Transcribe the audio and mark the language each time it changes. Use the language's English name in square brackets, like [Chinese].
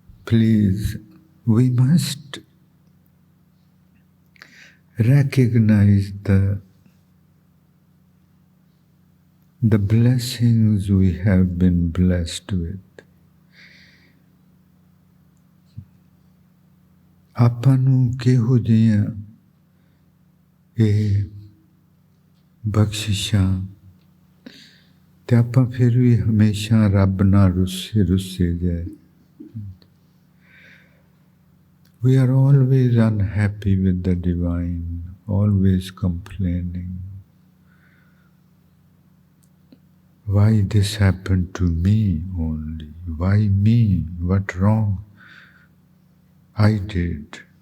[English] Please, we must recognize the blessings we have been blessed with. [Punjabi] ਆਪਾਂ ਨੂੰ ਕਿਹੋ ਜਿਹੀਆਂ ਇਹ ਬਖਸ਼ਿਸ਼ਾਂ, ਤੇ ਆਪਾਂ ਫਿਰ ਵੀ ਹਮੇਸ਼ਾ ਰੱਬ ਨਾਲ ਰੁੱਸੇ ਜਾਏ। [English] We are always unhappy with the divine, always complaining. Why this happened to me only? Why me? What wrong I did?